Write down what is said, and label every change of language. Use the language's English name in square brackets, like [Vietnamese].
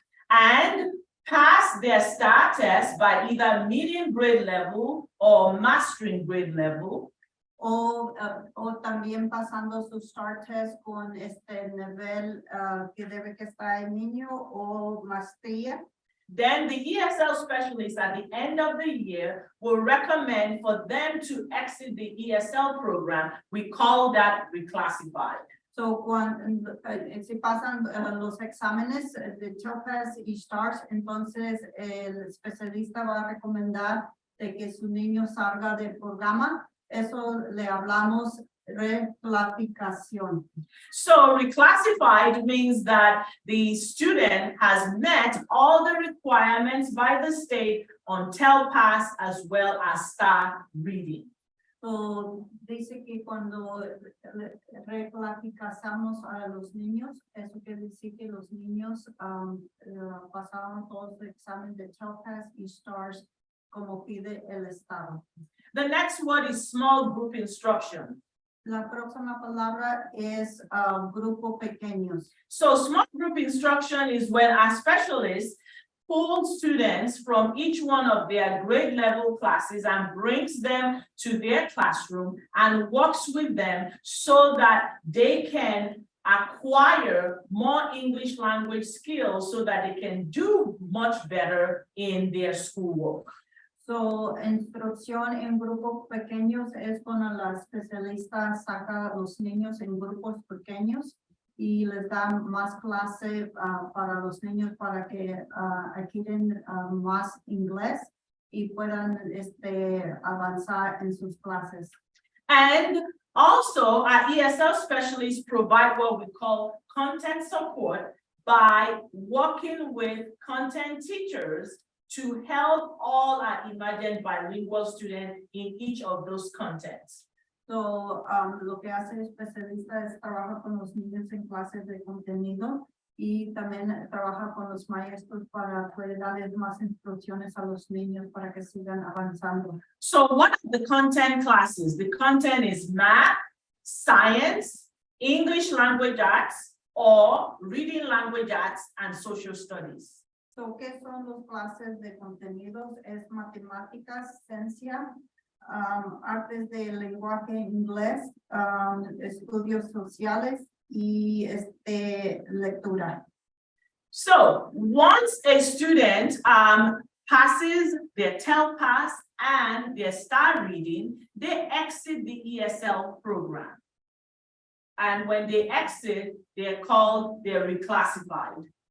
[English] and pass their STAR test by either meeting grade level or mastering grade level. [Spanish] O también pasando su STAR test con este nivel que debe que estar el niño o maestría. [English] Then the ESL specialist at the end of the year will recommend for them to exit the ESL program. We call that reclassified. [Spanish] So cuando si pasan los exámenes de TOEFL y STARS, entonces el especialista va a recomendar de que su niño salga del programa. Eso le hablamos reclasificación. [English] So reclassified means that the student has met all the requirements by the state on TELPAS as well as STAR reading. [Spanish] So, dice que cuando reclasificamos a los niños, eso quiere decir que los niños pasaron todos los exámenes de TOEFL y STARS como pide el Estado. [English] The next word is small group instruction. [Spanish] La próxima palabra es grupo pequeños. [English] So small group instruction is when our specialists pull students from each one of their grade level classes and brings them to their classroom and works with them so that they can acquire more English language skills so that they can do much better in their schoolwork. [Spanish] So, instrucción en grupos pequeños es cuando la especialista saca a los niños en grupos pequeños y les da más clase para los niños para que adquieren más inglés y puedan avanzar en sus clases. [English] And also, our ESL specialists provide what we call content support by working with content teachers to help all our emergent bilingual students in each of those contents. [Spanish] So, lo que hace el especialista es trabajar con los niños en clases de contenido y también trabaja con los maestros para poder darles más instrucciones a los niños para que sigan avanzando. [English] So what are the content classes? The content is math, science, English language arts, or reading language arts and social studies. [Spanish] So, ¿qué son los clases de contenidos? Es matemáticas, ciencia, artes de lenguaje inglés, estudios sociales y lectura. [English] So once a student passes their TELPAS and their STAR reading, they exit the ESL program. And when they exit, they're reclassified.